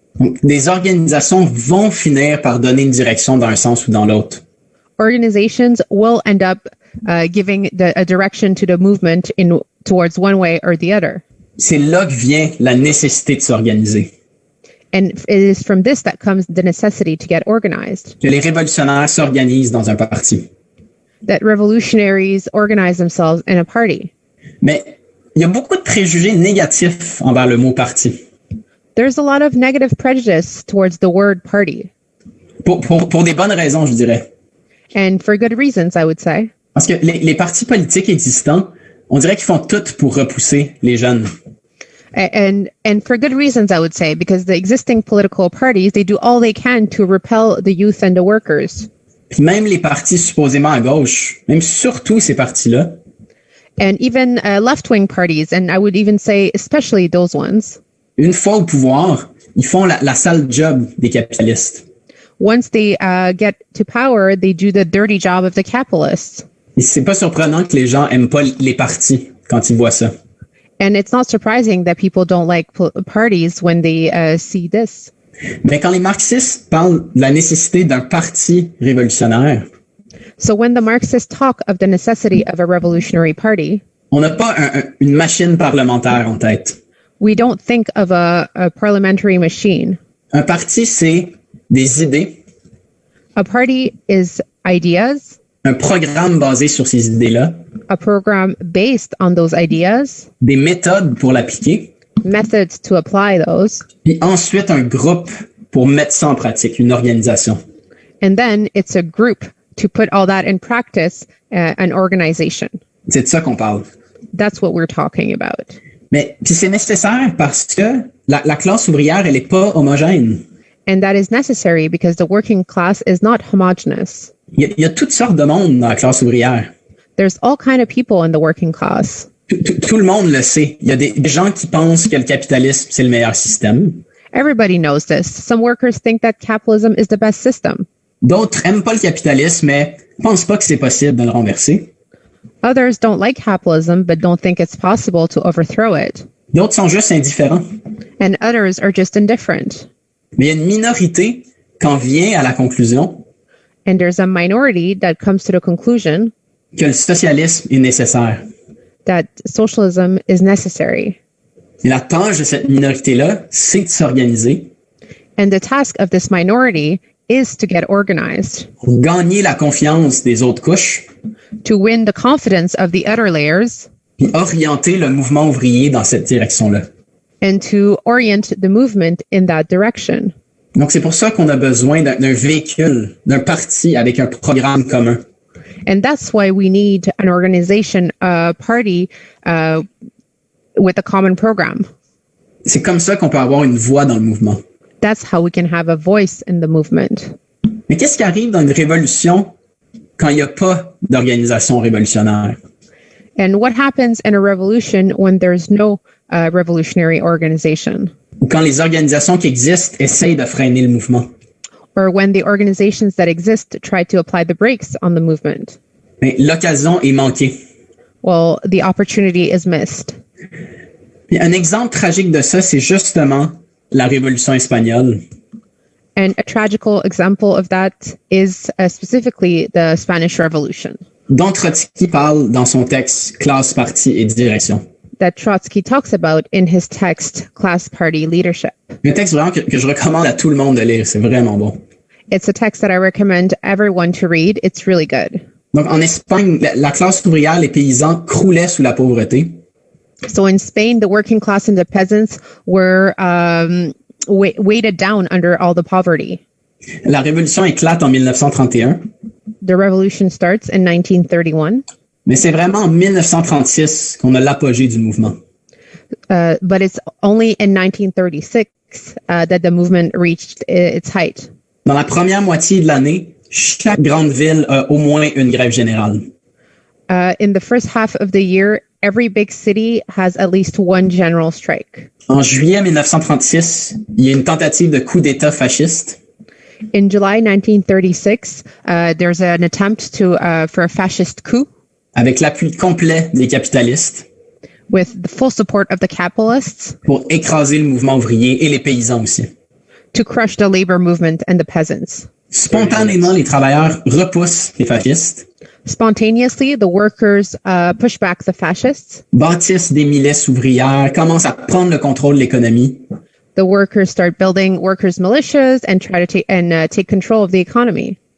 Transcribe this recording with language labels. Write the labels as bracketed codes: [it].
[fr] Donc, des organisations vont finir par donner une direction dans un sens ou dans l'autre. [en] Organizations will end up giving a direction to the movement towards one way or the other. [fr] C'est là que vient la nécessité de s'organiser. [en] And it is from this that comes the necessity to get organized. [fr] Que les révolutionnaires s'organisent dans un parti. [en] That revolutionaries organize themselves in a party. [fr] Mais il y a beaucoup de préjugés négatifs envers le mot parti. [en] There's a lot of negative prejudice towards the word party. [fr] Pour des bonnes raisons, je dirais. [en] And for good reasons, I would say. [fr] Parce que les partis politiques existants, on dirait qu'ils font tout pour repousser les jeunes. [en] And for good reasons, I would say, because the existing political parties, they do all they can to repel the youth and the workers. [fr] Puis même les partis supposément à gauche, même surtout ces partis-là, [en] And even left-wing parties, and I would even say especially those ones, [fr] une fois au pouvoir, ils font la sale job des capitalistes. [en] once they get to power, they do the dirty job of the capitalists. [fr] Et c'est pas surprenant que les gens aiment pas les partis quand ils voient ça. [en] And it's not surprising that people don't like parties when they see this. [fr] Mais quand les marxistes parlent de la nécessité d'un parti révolutionnaire, [en] So when the Marxists talk of the necessity of a revolutionary party, [fr] on n'a pas une machine parlementaire en tête. [en] we don't think of a parliamentary machine. [fr] Un parti, c'est des idées, [en] A party is ideas, [fr] un programme basé sur ces idées-là, [en] a program based on those ideas, [fr] des méthodes pour l'appliquer, [en] methods to apply those, [fr] puis ensuite un groupe pour mettre ça en pratique, une organisation. [en] and then it's a group to put all that in practice, an organization. [fr] C'est de ça qu'on parle. [en] That's what we're talking about. [fr] Mais puis c'est nécessaire parce que la classe ouvrière, elle est pas homogène. [en] And that is necessary because the working class is not homogeneous. [fr] Il y a toutes sortes de monde dans la classe ouvrière. [en] There's all kind of people in the working class. [fr] Tout le monde le sait. Il y a des gens qui pensent que le capitalisme, c'est le meilleur système. [en] Everybody knows this. Some workers think that capitalism is the best system. [fr] D'autres aiment pas le capitalisme, mais pensent pas que c'est possible de le renverser. [en] Others don't like capitalism but don't think it's possible to overthrow it. [fr] D'autres sont juste indifférents. [en] And others are just indifferent. [fr] Mais il y a une minorité quand vient à la conclusion [en] And there's a minority that comes to the conclusion [fr] que le socialisme est nécessaire. [en] that socialism is necessary. [fr] Et la tâche de cette minorité-là, c'est de s'organiser [en] And the task of this minority is to get organized, [fr] pour gagner la confiance des autres couches, [en] to win the confidence of the other layers, [fr] puis orienter le mouvement ouvrier dans cette direction-là. [en] and to orient the movement in that direction. [fr] Donc, c'est pour ça qu'on a besoin d'un véhicule, d'un parti avec un programme commun. [en] And that's why we need an organization, a party with a common program. [fr] C'est comme ça qu'on peut avoir une voix dans le mouvement. [en] That's how we can have a voice in the movement. [fr] Mais qu'est-ce qui arrive dans une révolution quand il n'y a pas d'organisation révolutionnaire? [en] And what happens in a revolution when there's no revolutionary organization? [fr] Ou quand les organisations qui existent essayent de freiner le mouvement? [en] Or when the organizations that exist try to apply the brakes on the movement? [fr] Mais l'occasion est manquée. [en] Well, the opportunity is missed. [fr] Puis un exemple tragique de ça, c'est justement la Révolution espagnole. [en] And a tragical example of that is specifically the Spanish Revolution [fr] Dont Trotsky parle dans son texte Classe, Parti et Direction. [en] that Trotsky talks about in his text, Class, Party, Leadership. [fr] Un texte vraiment que je recommande à tout le monde de lire, c'est vraiment bon. [en] It's a text that I recommend everyone to read. It's really good. [fr] Donc en Espagne, la classe ouvrière, les paysans croulaient sous la pauvreté. [en] So in Spain, the working class and the peasants were weighted down under all the poverty. [fr] La révolution éclate en 1931, [en] The revolution starts in 1931, [fr] mais c'est vraiment en 1936 qu'on a l'apogée du mouvement. [en] but it's only in 1936 that the movement reached its height. [fr] Dans la première moitié de l'année, chaque grande ville a au moins une grève générale. [en] In the first half of the year, every big city has at least one general strike. [fr] En juillet 1936, il y a une tentative de coup d'État fasciste. [en] In July 1936, there's an attempt for a fascist coup [fr] avec l'appui complet des capitalistes [en] with the full support of the capitalists [fr] pour écraser le mouvement ouvrier et les paysans aussi. [en] to crush the labor movement and the peasants. [fr] Spontanément, les travailleurs repoussent les fascistes, [en] Spontaneously, the workers push back the fascists. [fr] bâtissent des milices ouvrières, commencent à prendre le contrôle de l'économie. [en] The workers start building workers' militias and try to take control of the economy.